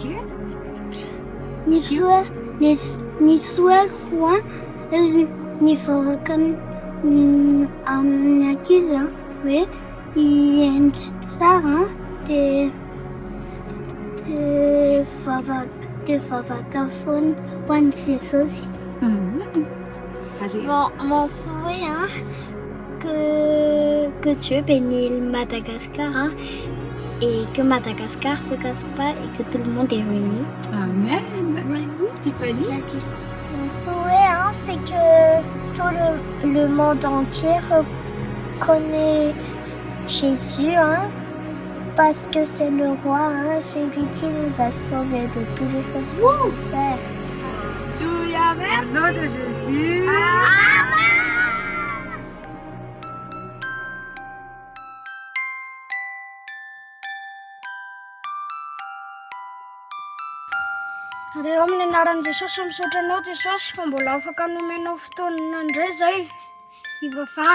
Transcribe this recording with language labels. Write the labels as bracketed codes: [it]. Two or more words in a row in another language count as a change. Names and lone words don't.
[mg] Ny soeako a ny vavaka amin'ny ankizy a hoe hiendry tsara dia vavaka foana ho an'i Jesosy. [fr] Mon souhait, hein, que Dieu bénisse Madagascar, hein, et que Madagascar se casse pas et que tout le monde est réuni. Amen. Tiffany? Mon souhait, hein, c'est que tout le monde entier reconnaît Jésus, hein, parce que c'est le roi, hein, c'est lui qui nous a sauvés de tous les choses qu'on peut faire. Alléluia, merci. Au nom de Jésus. [mg] Reo amin'ny anaran'i Jesosy misaotra anao Jesosy fa mbola afaka nomenao fotoana indray zay hivavahana.